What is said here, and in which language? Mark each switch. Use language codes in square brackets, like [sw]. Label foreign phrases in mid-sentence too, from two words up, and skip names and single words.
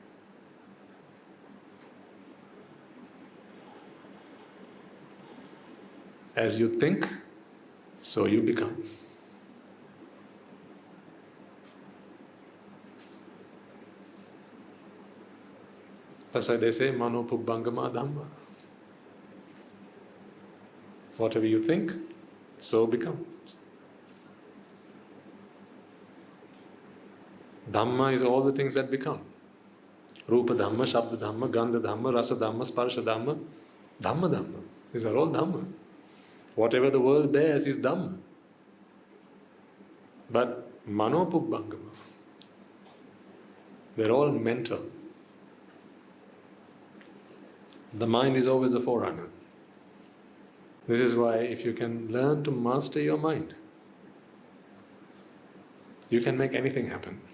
[en] As you think, so you become. That's why they say, [pi] mano pubbangama dhamma. [en] Whatever you think, so becomes. Dhamma is all the things that become. [pi] Rupa dhamma, shabda dhamma, gandha dhamma, rasa dhamma, sparsha dhamma, dhamma dhamma. [en] These are all dhamma. Whatever the world bears is dhamma. But [pi] mano pubbangama, [en] they're all mental. The mind is always the forerunner. This is why if you can learn to master your mind, you can make anything happen.